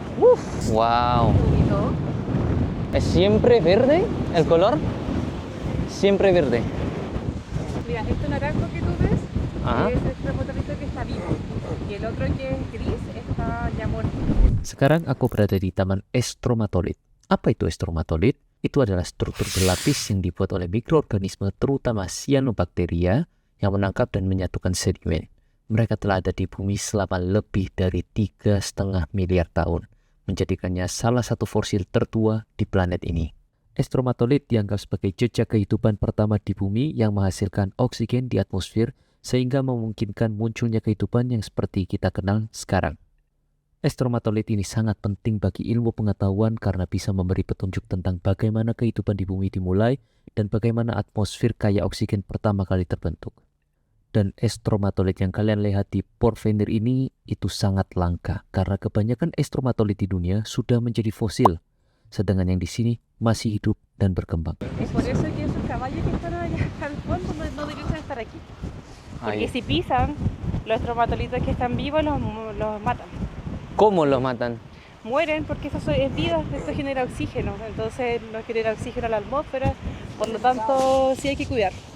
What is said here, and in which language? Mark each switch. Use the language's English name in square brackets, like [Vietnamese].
[Spanish] Uf, wow. ¿Es siempre verde el color? Siempre verde. Mira, este naranjo que tú ves es el estromatolito que está vivo. Y el otro que es gris está ya muerto. [Indonesian] Sekarang aku berada di Taman Estromatolith. Apa itu estromatolith? Itu adalah struktur berlapis yang dibuat oleh mikroorganisme terutama cyanobacteria yang menangkap dan menyatukan sedimen. Mereka telah ada di bumi selama lebih dari 3,5 miliar tahun, menjadikannya salah satu fosil tertua di planet ini. Estromatolith dianggap sebagai jejak kehidupan pertama di bumi yang menghasilkan oksigen di atmosfer sehingga memungkinkan munculnya kehidupan yang seperti kita kenal sekarang. Estromatolith ini sangat penting bagi ilmu pengetahuan karena bisa memberi petunjuk tentang bagaimana kehidupan di bumi dimulai dan bagaimana atmosfer kaya oksigen pertama kali terbentuk. Dan estromatolith yang kalian lihat di Porvenir ini itu sangat langka karena kebanyakan estromatolith di dunia sudah menjadi fosil, sedangkan yang di sini masih hidup dan berkembang. [Spanish] Es por eso que esos caballos que están allá al fondo no deberían estar aquí. Porque si pisan, los estromatolitos que están vivos los matan. ¿Cómo los matan? Mueren porque eso es vida, esto genera oxígeno, entonces no genera oxígeno a la atmósfera, por lo tanto sí hay que cuidar.